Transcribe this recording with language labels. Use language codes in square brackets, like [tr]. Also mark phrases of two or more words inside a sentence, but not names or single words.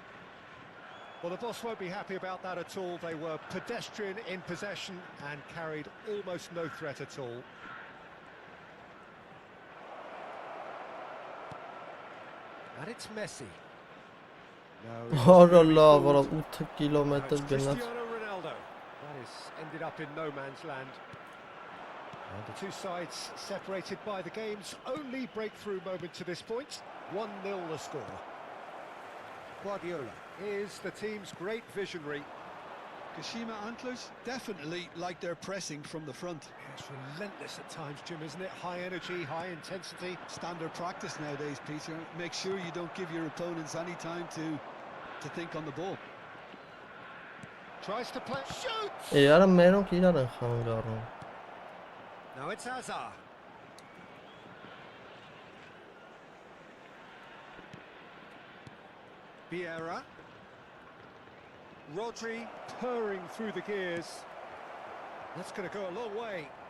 [en] Well, the boss won't be happy about that at all. They were pedestrian in possession and carried almost no threat at all. And it's Messi. No, [hy] Որը լավ, որը 8 կիլոմետր [en] it's [hy] գնաց։ [en] Cristiano Ronaldo. That is ended up in no man's land. And the two sides separated by the game's only breakthrough moment to this point. 1-0 the score. Guardiola is the team's great visionary. Kashima Antlers definitely like their pressing from the front. It's relentless at times, Jim, isn't it? High energy, high intensity. Standard practice nowadays, Peter. Make sure you don't give your opponents any time to think on the ball. Tries to play. Shoots! [hy] Իարը մերոնք իրար են խանգարում։ [en] Now it's Hazard. Vieira. Rodri purring through the gears. That's going to go a long way.